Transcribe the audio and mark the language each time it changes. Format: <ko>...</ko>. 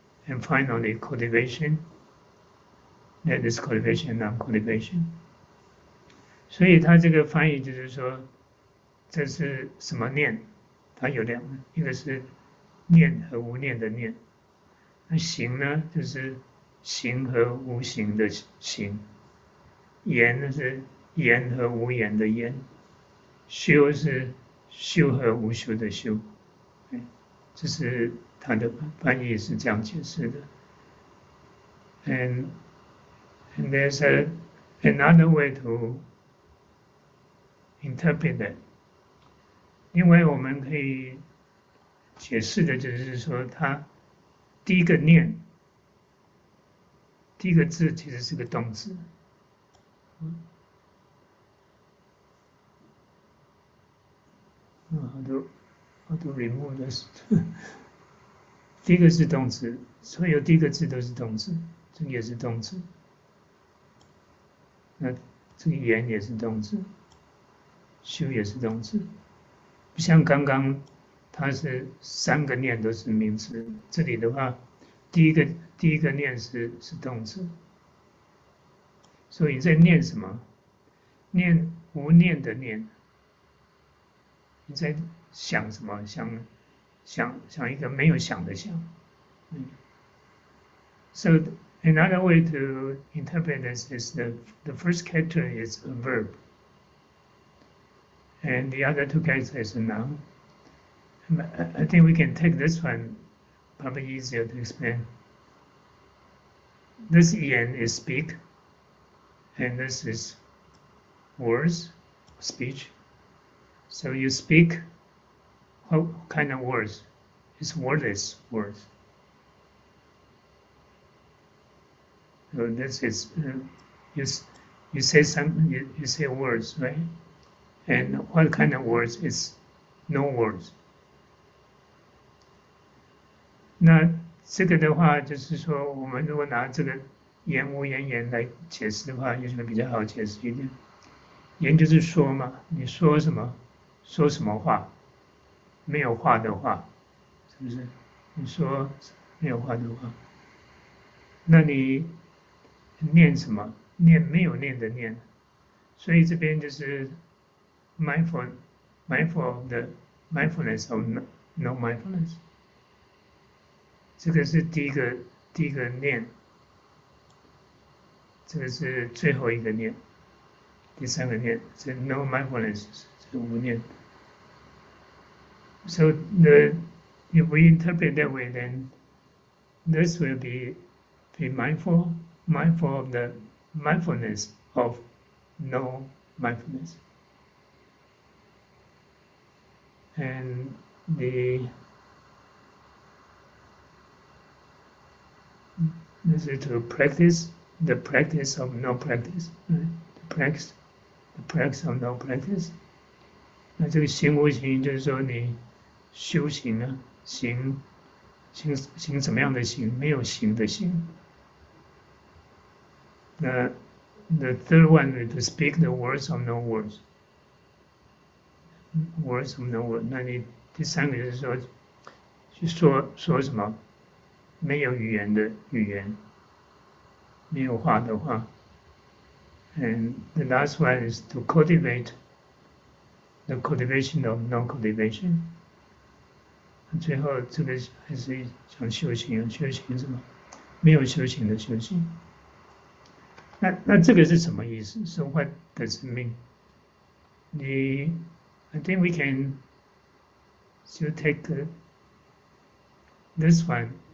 <en>And finally, cultivation, that is cultivation and non-cultivation.</en> <zh>所以它这个翻译就是说，这是什么念？它有2个，一个是念和无念的念。那行呢，就是行和无形的行。言呢是言和无言的言。修是修和无修的修。这是它的翻译是这样解释的。</zh> <en>And there's another way to interpreted。</en> <zh>另外，我们可以解释的就是说，它第一个念，第一个字其实是个动词。</zh> <en>how to remove this</en> <zh>第一个是动词，所有第一个字都是动词，这个也是动词。那这个言也是动词，修也是动词，不像刚刚它是3个念都是名词，这里的话，第一个念是动词，所以你在念什么？念无念的念，你在想什么？想一个没有想的想。</zh> <en>So another way to interpret this is the first character is a verb, and the other 2 characters is a noun. I think we can take this one, probably easier to explain. This yin is speak, and this is words, speech. So you speak, what kind of words? It's wordless words. So this is you say some you say words, right? And what kind of words is no words?</en> <zh>那这个的话，就是说，我们如果拿这个言无言言来解释的话，也许会比较好解释一点。言就是说嘛，你说什么，说什么话，没有话的话，是不是？你说没有话的话，那你念什么？念没有念的念，所以这边就是</zh> <en>mindful of the mindfulness of no mindfulness。</en> <zh>这个是第一个念，这个是最后一个念，第3个念是</zh> <en>no mindfulness，</en> <zh>是无念。</zh> <en>So if we interpret that way, then this will be mindful of the mindfulness of no mindfulness, and this is to practice the practice of no practice, right? The practice of no practice.</en> <zh>那这个行无行，就是说你修行啊，行什么样的行？没有行的行。那</zh> <en>the third one is to speak the words of no words. Words of no words.</en> <zh>那你第3个就是说，去说什么？没有语言的语言，没有话的话。</zh> <en>And the last one is to cultivate the cultivation of non-cultivation.</en> <zh>最后这个还是讲修行啊，修行什么？没有修行的修行。那这个是什么意思</zh> <en>？So what does it mean? I think we can still take this one.</en>